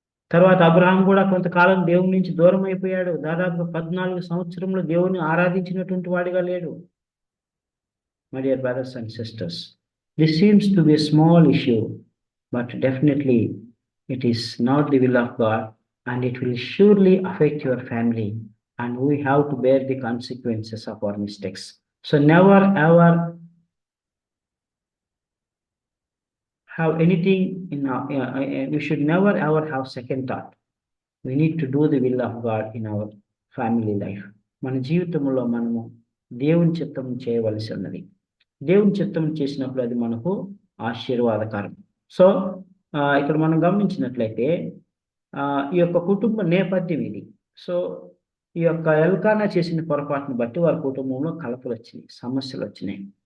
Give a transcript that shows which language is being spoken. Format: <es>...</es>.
<te>తర్వాత అబ్రహాం కూడా కొంతకాలం దేవుని నుంచి దూరం అయిపోయాడు. దాదాపు 14 సంవత్సరంలో దేవుని ఆరాధించినటువంటి వాడిగా లేడు.</te> <en>My dear brothers and sisters, this seems to be a small issue, but definitely it is not the will of God, and it will surely affect your family, and we have to bear the consequences of our mistakes. So never ever have anything in our, we should never ever have second thought. We need to do the will of God in our family life.</en> <te>మన జీవితంలో మనము దేవుని చిత్తం చేయవలసి ఉన్నది. దేవుని చిత్తం చేసినప్పుడు అది మనకు ఆశీర్వాదకరం. సో ఇక్కడ మనం గమనించినట్లయితే ఈ యొక్క కుటుంబ నేపథ్యం ఇది. సో ఈ యొక్క ఎల్కానా చేసిన పొరపాటును బట్టి వారి కుటుంబంలో కలతలు వచ్చినాయి, సమస్యలు వచ్చినాయి.</te>